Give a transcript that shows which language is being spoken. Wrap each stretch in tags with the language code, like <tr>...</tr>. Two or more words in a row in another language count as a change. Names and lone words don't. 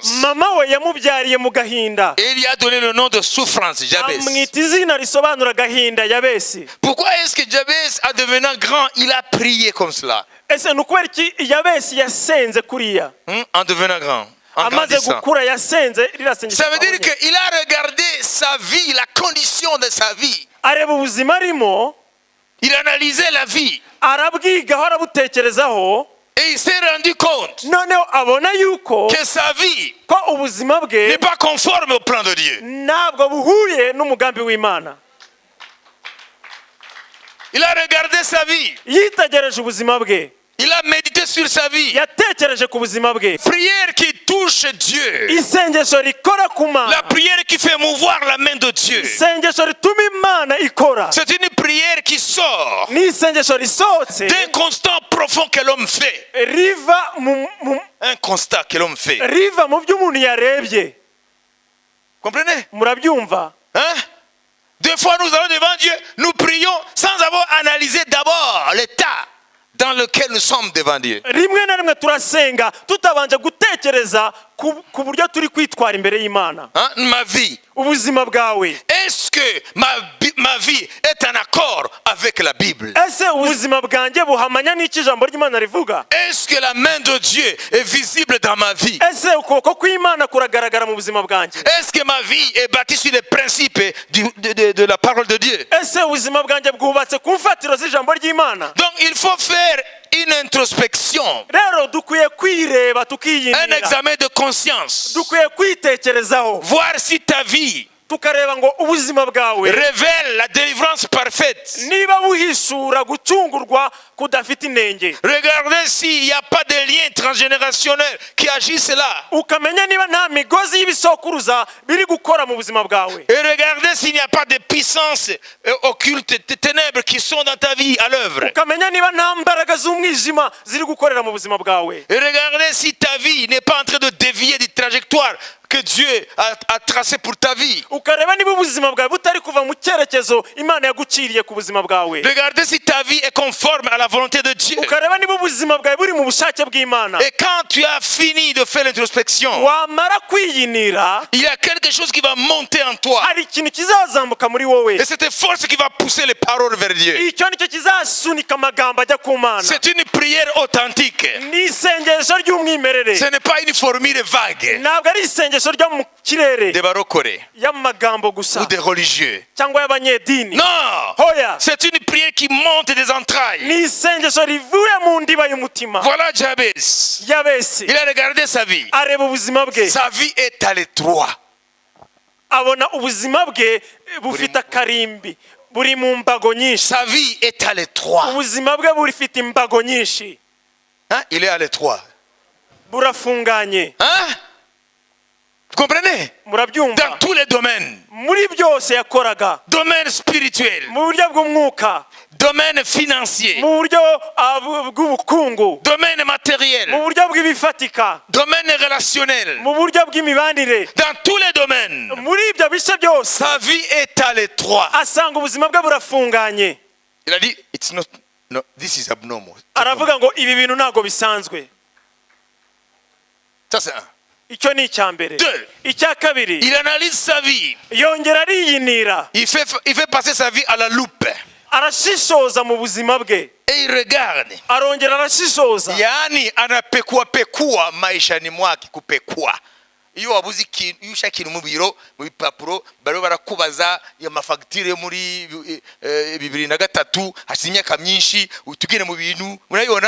<rw>Mama we yamubyariye mu gahinda.</rw> <fr>Et il lui a donné le nom de souffrance, Jabez.</fr> <rw>Amwita izina risobanura gahinda, Yabesi.</rw> <fr>Pourquoi est-ce que Jabez, en devenant grand, il a prié comme cela?</fr> <rw>Ese ni ukubera iki Yabesi yasenze kuriya?</rw> <fr>En devenant grand, en</fr> <rw>Amaze</rw> <fr>grandissant.</fr> <rw>gukura yasenze rirasengesha.</rw> <fr>Ça veut dire qu'il a regardé sa vie, la condition de sa vie.</fr> <rw>Areba ubuzima arimo,</rw> <fr>Il analysait la vie.</fr> <rw>arabwigaho, arabutekerezaho,</rw> <fr>Et il s'est rendu compte</fr> <rw>noneho abona yuko</rw> <fr>que sa vie</fr> <rw>ko ubuzima bwe</rw> <fr>n'est pas conforme au plan de Dieu.</fr> <rw>ntabwo buhuye n'umugambi w'Imana.</rw> <fr>Il a regardé sa vie.</fr> <rw>Yitegereje ubuzima bwe.</rw> <fr>Il a médité sur sa vie.</fr> <rw>Yatekereje ku buzima bwe.</rw> <fr>Prière qui touche Dieu.</fr> <rw>Isengesho rikora ku</rw> <fr>La</fr> <rw>Mana.</rw> <fr>prière qui fait mouvoir la main de Dieu.</fr> <rw>Isengesho rituma Imana ikora.</rw> <fr>C'est une prière qui sort</fr> <rw>Ni isengesho risohotse</rw> <fr>d'un constat profond que l'homme fait.</fr> <rw>riva</rw> <fr>Un constat que l'homme fait.</fr> <rw>riva mu byo umuntu yarebye.</rw> <fr>Comprenez?</fr> <rw>Murabyumva?</rw> <fr>Hein? Des fois, nous allons devant Dieu, nous prions sans avoir analysé d'abord l'état dans lequel nous sommes devant Dieu.</fr> <rw>Rimwe na rimwe turasenga tutabanje gutekereza ku buryo turi kwitwara imbere y'Imana.</rw> <fr>Hein? Ma vie.</fr> <rw>Ubuzima bwawe.</rw> <fr>Est-ce que ma vie est en accord avec la Bible?</fr> <rw>Ese ubuzima bwanjye buhamanya n'iki ijambo ry'Imana rivuga?</rw> <fr>Est-ce que la main de Dieu est visible dans ma vie?</fr> <rw>Ese ukuboko kw'Imana kuragaragara mu buzima bwanjye?</rw> <fr>Est-ce que ma vie est bâtie sur les principes de la parole de Dieu?</fr> <rw>Ese ubuzima bwanjye bwubatse ku mfatiro z'ijambo ry'Imana?</rw> <fr>Donc il faut faire une introspection,</fr> <rw>Rero dukwiye kwireba</rw> <fr>un</fr> <rw>tukiyinira.</rw> <fr>examen de conscience,</fr> <rw>Dukwiye kwitekerezaho.</rw> <fr>voir si ta vie</fr> <rw>Tukareba ngo ubuzima bwawe</rw> <fr>révèle la délivrance parfaite.</fr> <rw>niba buhishura gucungurwa kudafite inenge.</rw> <fr>Regardez s'il n'y a pas de lien transgénérationnel qui agissent là.</fr> <rw>Ukamenya niba nta migozi y'ibisokuruza biri gukora mu buzima bwawe.</rw> <fr>Et regardez s'il n'y a pas de puissances occultes, de ténèbres qui sont dans ta vie à l'œuvre.</fr> <rw>Ukamenya niba nta mbaraga z'umwijima ziri gukorera mu buzima bwawe.</rw> <fr>Et regardez si ta vie n'est pas en train de dévier des trajectoires que Dieu a tracées pour ta vie.</fr> <rw>Ukareba niba ubuzima bwawe butari kuva mu cyerekezo Imana yaguciriye ku buzima bwawe.</rw> <fr>Regardez si ta vie est conforme à la volonté de Dieu.</fr> <rw>Ukareba niba ubuzima bwawe buri mu bushake bw'Imana.</rw> <fr>Et quand tu as fini de faire l'introspection,</fr> <rw>Wamara kwiyinira,</rw> <fr>il y a quelque chose qui va monter en toi.</fr> <rw>hari ikintu kizazamuka muri wowe.</rw> <fr>Et cette force qui va pousser les paroles vers Dieu.</fr> <rw>Icyo nicyo kizasunika amagambo ajya ku Mana.</rw> <fr>C'est une prière authentique.</fr> <rw>Ni isengesho ry'umwimerere.</rw> <fr>Ce n'est pas une formule vague</fr> <rw>Ntabwo ari isengesho ryo mu kirere</rw> <fr>des barokore</fr> <rw>y'amagambo gusa</rw> <fr>ou des religieux.</fr> <rw>cyangwa y'abanyedini.</rw> <fr>Non!</fr> <rw>Hoya,</rw> <fr>C'est une prière qui monte des entrailles.</fr> <rw>ni isengesho rivuye mu ndiba y'umutima.</rw> <fr>Voilà Jabez.</fr> <rw>Yabesi</rw> <fr>Il a regardé sa vie.</fr> <rw>areba ubuzima bwe,</rw> <fr>Sa vie est à l'étroit.</fr> <rw>abona ubuzima bwe bufite akarimbi, buri mu mbago nyinshi.</rw> <fr>Sa vie est à l'étroit.</fr> <rw>Ubuzima bwe burifite imbago nyinshi,</rw> <fr>Hein? Il est à l'étroit.</fr> <rw>burafunganye.</rw> <fr>Hein? Vous comprenez?</fr> <rw>Murabyumva?</rw> <fr>Dans tous les domaines.</fr> <rw>Muri byose yakoraga,</rw> <fr>Domaine spirituel,</fr> <rw>mu buryo bw'umwuka,</rw> <fr>domaine financier,</fr> <rw>mu buryo bw'ubukungu,</rw> <fr>domaine matériel,</fr> <rw>mu buryo bw'ibifatika,</rw> <fr>domaine relationnel.</fr> <rw>mu buryo bw'imibanire.</rw> <fr>Dans tous les domaines,</fr> <rw>Muri ibyo bice byose</rw> <fr>sa vie est à l'étroit.</fr> <rw>asanga ubuzima bwe burafunganye.</rw> <fr>Il a dit,</fr> <en>it's not, no, this is abnormal.</en> <rw>Aravuga ngo ibi bintu ntabwo bisanzwe.</rw> <fr>Ça c'est un.</fr> <rw>Icyo ni icya mbere.</rw> <fr>Deux.</fr> <rw>Icya kabiri,</rw> <fr>Il analyse sa vie.</fr> <rw>yongera ariyinira,</rw> <fr>Il fait passer sa vie à la loupe.</fr> <rw>arashishoza mu buzima bwe,</rw> <fr>Et il regarde.</fr> <rw>arongera arashishoza.</rw> <sw>Yaani anapekua maishani mwake kupekua.</sw> <rw>Iyo wabuze ikintu, iyo ushaka ikintu mu biro, mu bipapuro, baro barakubaza ya mafagitire muri 2003 hashize imyaka myinshi tugene mu bintu murayibona</rw>